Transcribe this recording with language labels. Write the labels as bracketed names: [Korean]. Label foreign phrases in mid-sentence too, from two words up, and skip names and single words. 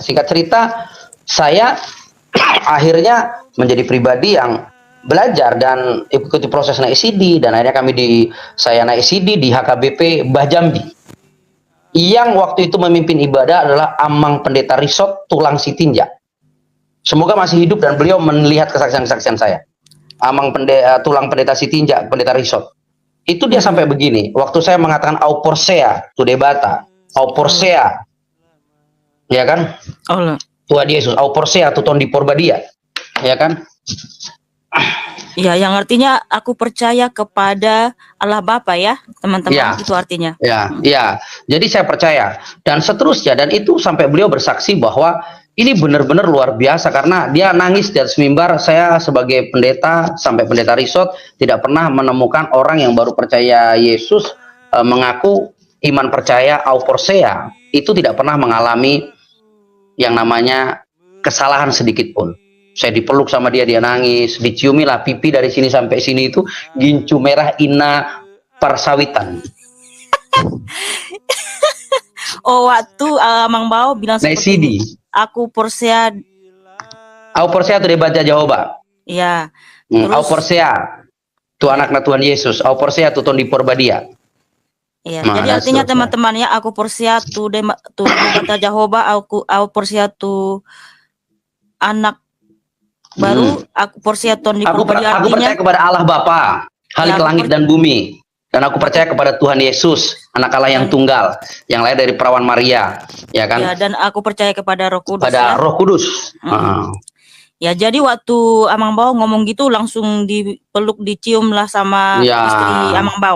[Indonesian] Singkat cerita, saya akhirnya menjadi pribadi yang belajar dan ikuti proses naik CD, dan akhirnya saya naik CD di HKBP Mbah Jambi. Yang waktu itu memimpin ibadah adalah Amang Pendeta Risot Tulang Sitinja. Semoga masih hidup dan beliau melihat kesaksian-kesaksian saya. Amang Tulang Pendeta Sitinja, Pendeta Risot. Itu dia sampai begini. Waktu saya mengatakan [Batak Toba] au porsea tu debata, au porsea, [Indonesian] ya kan? [Batak Toba] Tuhan Yesus, au porsea tu ton di porbadia, [Indonesian] ya kan? Ya, yang artinya aku percaya kepada Allah Bapa ya, teman-teman. Ya. Itu artinya. Ya. Jadi saya percaya dan seterusnya, dan itu sampai beliau bersaksi bahwa ini benar-benar luar biasa karena dia nangis di atas mimbar. Saya sebagai pendeta sampai pendeta Risot tidak pernah menemukan orang yang baru percaya Yesus mengaku iman percaya [Batak Toba] au porsea [Indonesian] itu tidak pernah mengalami yang namanya kesalahan sedikit pun. Saya dipeluk sama dia nangis, diciumi lah pipi dari sini sampai sini itu gincu merah ina persawitan. Oh, waktu Mang Bao bilang seperti ini, aku porsea. [Batak Toba] Au porsea tu debat Jehovah. [Indonesian] Iya. [Batak Toba] Au porsea tu anaknya Tuhan Yesus. Au porsea tu ton di porbadia. [Indonesian] Iya. Jadi artinya teman-teman ya, [Batak Toba] aku porsea tu debat Jehovah, au porsea tu anak baru, aku porsea ton di porbadia. [Indonesian] Aku percaya kepada Allah Bapa, Khalik langit dan bumi. Dan aku percaya kepada Tuhan Yesus, anak Allah yang tunggal, yang lahir dari perawan Maria, ya kan? Ya, dan aku percaya kepada Roh Kudus. Pada Roh Kudus. Ya, jadi waktu Amang Bao ngomong gitu langsung dipeluk, dicium lah sama istri Amang Bao.